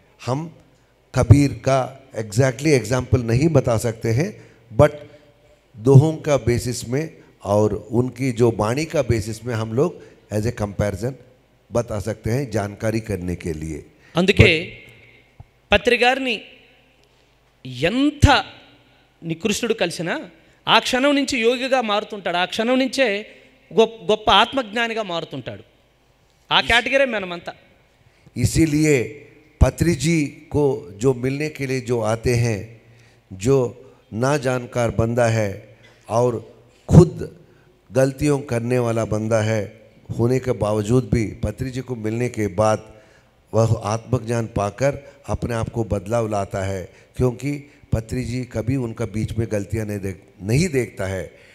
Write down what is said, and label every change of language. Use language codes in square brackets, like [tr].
[hi] हम कबीर का exactly example नहीं बता सकते हैं, बट दोहों का बेसिस में और उनकी जो वाणी का बेसिस में हम लोग एज ए कंपैरिजन बता सकते हैं जानकारी करने के लिए. [te] అందుకే పత్రిగారిని ఎంత నికృష్టుడు కలిసినా ఆ క్షణం నుంచి యోగిగా మారుతుంటాడు, ఆ క్షణం నుంచే గొప్ప ఆత్మజ్ఞానిగా మారుతుంటాడు. ఆ కేటగిరీ మనమంతా. [hi] इसीलिए पत्री जी को जो मिलने के लिए जो आते हैं, जो ना जानकार बंदा है और खुद गलतियों करने वाला बंदा है, होने के बावजूद भी पत्री जी को मिलने के बाद वह आत्मज्ञान पाकर अपने आप को बदलाव लाता है, क्योंकि पत्री जी कभी उनका बीच में गलतियां नहीं देखता है.